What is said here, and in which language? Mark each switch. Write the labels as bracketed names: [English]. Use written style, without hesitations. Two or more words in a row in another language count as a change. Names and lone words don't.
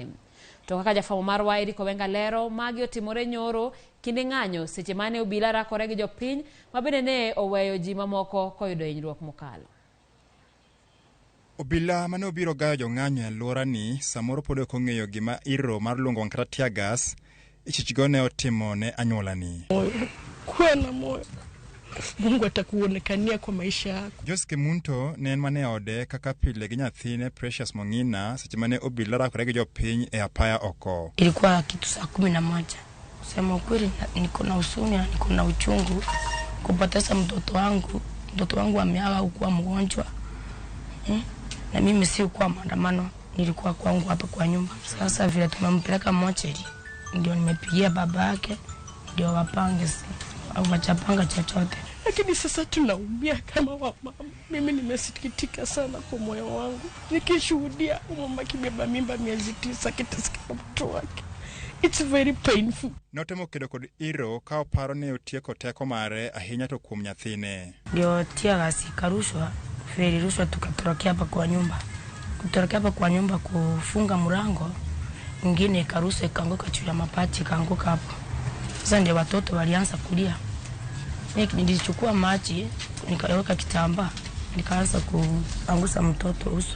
[Luo (Kenya and Tanzania)] To kaka jafamo marwa Eriko Wenga lero magi otimore nyoro kinde ng'anyo seche mane obila rakore gi jopiny mabende ne oweyo ji mamoko koyudo hinyruok mokalo. Obila mane obiro gayo jong'anyo e alwora ni samoro pod ok ong'eyo gima iro mar luongo kata Teargas ichichgo ne otimo ne anyuola ni. [Swahili] Kuwa na moyo. Mungu atakuonekania kwa maisha yako. [Luo (Kenya and Tanzania)] Josque Munto ne en mane ode kaka pile gi nyathine Precious Mong'ina seche mane obila rakore gi jopiny e apaya oko. [Swahili] Ilikuwa kitu saa 11. Sema ukweli niko na huzuni, niko na uchungu kupoteza mtoto wangu. Mtoto wangu ameaga kuwa mgonjwa. Na mimi si kwa maandamano, nilikuwa kwangu hapa kwa nyumba. Sasa vile tumempeleka mochari, ndio nimepigia baba yake ndio wapange au wachapanga chochote. Lakini sasa tunaumia kama mama. Mimi nimesikitika sana kwa moyo wangu nikishuhudia mama kibeba mimba miezi 9 kitasikia mtoto wake. [English] It's very painful. [Luo (Kenya and Tanzania)] Notemo kedo kod iro ka oparo ne otieko teko mare ahinya to kuom nyathine. [Swahili] Ndio Teargas ikarushwa, feri rushwa tukatorokea hapa kwa nyumba. Kutorokea hapa kwa nyumba kufunga mlango, nyingine ikarushwa ikaanguka juu ya mapati ikaanguka hapo. Sasa ndio watoto walianza kulia. Nilichukua maji, nikaweka kitambaa, nikaanza kuangusha mtoto uso.